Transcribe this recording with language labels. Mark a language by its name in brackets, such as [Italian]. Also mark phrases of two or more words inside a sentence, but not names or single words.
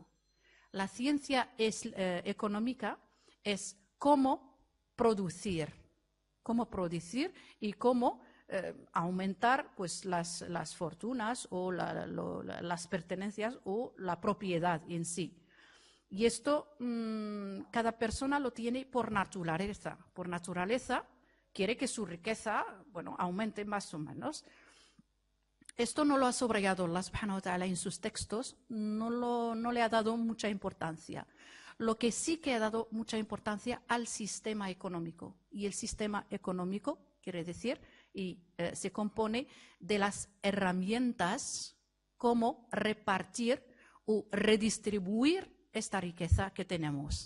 [Spanish] La ciencia económica es cómo producir y cómo aumentar pues, las fortunas o las pertenencias o la propiedad en sí. Y esto cada persona lo tiene por naturaleza. Por naturaleza quiere que su riqueza, aumente más o menos. Esto no lo ha subrayado Allah [Arabic] سبحانه وتعالى [Spanish] en sus textos, no le ha dado mucha importancia. Lo que sí que ha dado mucha importancia al sistema económico. Y el sistema económico quiere decir y se compone de las herramientas cómo repartir o redistribuir esta riqueza que tenemos.